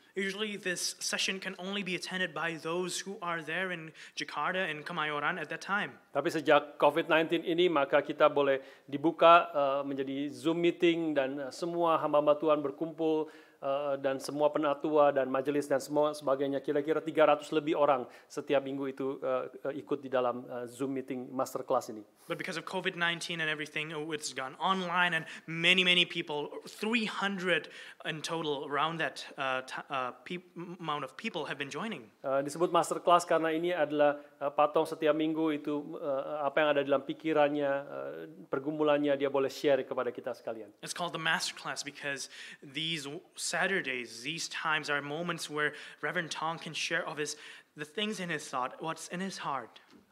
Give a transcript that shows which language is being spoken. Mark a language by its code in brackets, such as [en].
[en] Usually this session can only be attended by those who are there in Jakarta and Kemayoran at that time. [id] Tapi sejak COVID-19 ini maka kita boleh dibuka menjadi Zoom meeting dan semua hamba-hamba Tuhan berkumpul dan semua penatua dan majelis dan semua sebagainya, kira-kira 300 lebih orang setiap minggu itu ikut di dalam Zoom meeting master class ini. [en] But because of COVID-19 and everything, it's gone online and many people, 300 in total around that amount of people have been joining. [id] Disebut master class karena ini adalah Patong setiap minggu itu apa yang ada dalam pikirannya, pergumulannya dia boleh share kepada kita sekalian. [en] It's called the master class because these Saturdays, these times are moments where Reverend Tong can share of the things in his thought, what's in his heart.